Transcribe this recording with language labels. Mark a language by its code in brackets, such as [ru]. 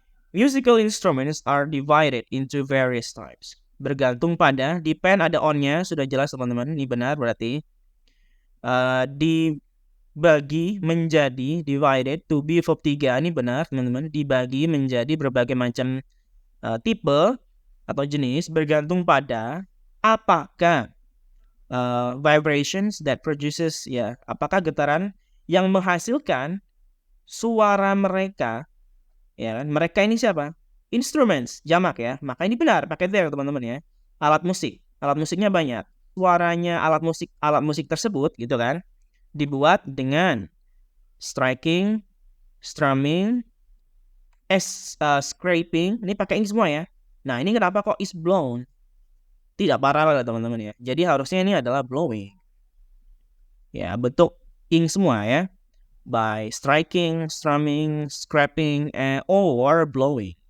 [en] Musical instruments are divided into various types. [id] Bergantung pada, depend ada on-nya, sudah jelas teman-teman, ini benar berarti. Dibagi menjadi, divided, to be verb 3, ini benar teman-teman. Dibagi menjadi berbagai macam tipe atau jenis, bergantung pada apakah [en] vibrations that produces, [id] ya, apakah getaran yang menghasilkan suara mereka, ya kan? Mereka ini siapa? Instruments, jamak ya. Maka ini benar, pakai there teman-teman ya. Alat musiknya banyak. Suaranya alat musik tersebut gitu kan, dibuat dengan striking, strumming, scraping. Ini pakai ing semua ya. Nah, ini kenapa kok is blown? Tidak paralel teman-teman ya. Jadi harusnya ini adalah blowing. Ya, bentuk ing semua ya. [en] By striking, strumming, scraping, or blowing.